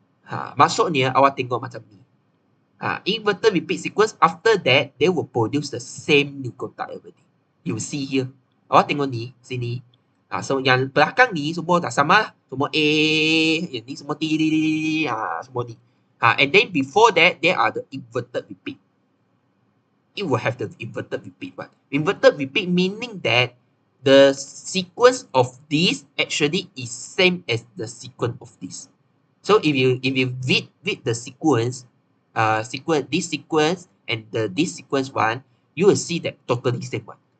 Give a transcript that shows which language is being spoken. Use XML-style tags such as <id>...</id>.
<ms>Maksudnya awak tengok macam ni.</ms> <en>Inverted repeat sequence, after that they will produce the same nucleotide already. You see here.</en> <ms>Awak tengok ni, sini. So yang belakang ni semua tak sama. Semua A, yang ni semua T, semua ni.</ms> <en>And then before that, there are the inverted repeat. It will have the inverted repeat one. Inverted repeat meaning that the sequence of this actually is same as the sequence of this. So if you read the sequence, this sequence and this sequence one, you will see that totally same one.</en>